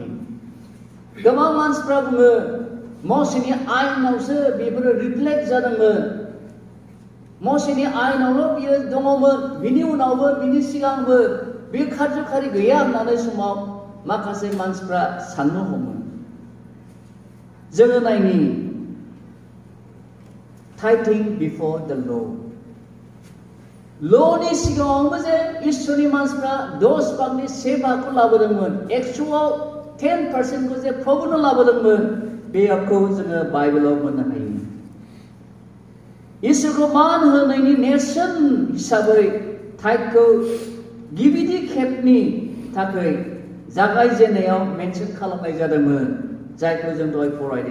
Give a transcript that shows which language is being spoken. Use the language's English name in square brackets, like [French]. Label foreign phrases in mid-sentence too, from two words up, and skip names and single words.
[Bodo] गोबां मानसिफ्रा बुङो मसेनि आयेनावसो बेफोरो रिफ्लेक्ट जादोंमोन, मसेनि आयेनावल' बियो दङमोन, बिनि उनावबो बिनि सिगांबो बे खारज'खारि गैया होननानै समाव माखासे मानसिफ्रा साननो हमो। जोङो नायनि [English] Tithing before the law. [Bodo] ल'नि सिगाङावबो जे इसोरनि मानसिफ्रा 10 भागनि 1 भागखौ लाबोदोंमोन, 100आव 10% खौ जे प्रभुनो लाबोदोंमोन, बेखौ जोङो बाइबेलाव मोननो हायो। इसोरखौ मान होनायनि नेरसोन हिसाबै टाइथखौ गिबि खेबनि थाखाय जागायजेननायाव मेनसन खालामनाय जादोंमोन, जायखौ जों दहाय फरायदों।